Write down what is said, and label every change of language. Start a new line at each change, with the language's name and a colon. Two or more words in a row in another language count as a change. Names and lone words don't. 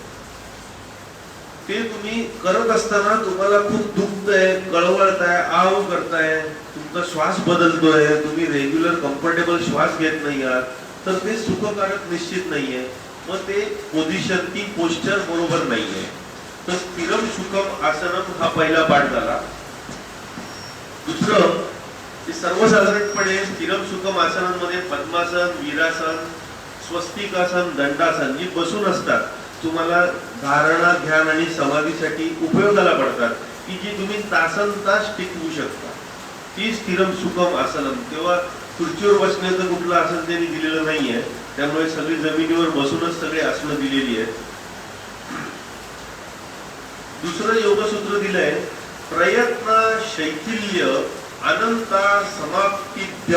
Marathi: ते तुम्ही करत असताना तुम्हाला खूप दुखतंय, कळवळताय, आव करताय, तुमचा श्वास बदलतोय, तुम्ही
English: regular comfortable
Marathi: श्वास घेत नाही आहात, तर ते सुखकारक निश्चित नाहीये. मग ते पोझिशन, ती पोस्चर बरोबर नाहीये. तर
Sanskrit: स्थिरम सुखम आसनम
Marathi: हा पहिला पाठ झाला. दुसरं, सर्वसाधारणपणे
Sanskrit: स्थिरम सुखम
Marathi: आसनांमध्ये पद्मासन, वीरासन, स्वस्तिकासन, दंडासन जी बसून असतात, तुम्हाला धारणा, ध्यान आणि समाधीसाठी उपयोगाला पडतात, की जी तुम्ही तासन तास टिकवू शकता, ती
Sanskrit: स्थिरम सुखम आसनम.
Marathi: तेव्हा खुर्चीवर बसण्याचं कुठलं आसन त्यांनी दिलेलं नाहीये, त्यामुळे सगळी जमिनीवर बसूनच सगळे आसनं दिलेली आहेत. दुसरं योगसूत्र दिलंय
Sanskrit: प्रयत्न शैथिल्य अनंता समाप्तिभ्य.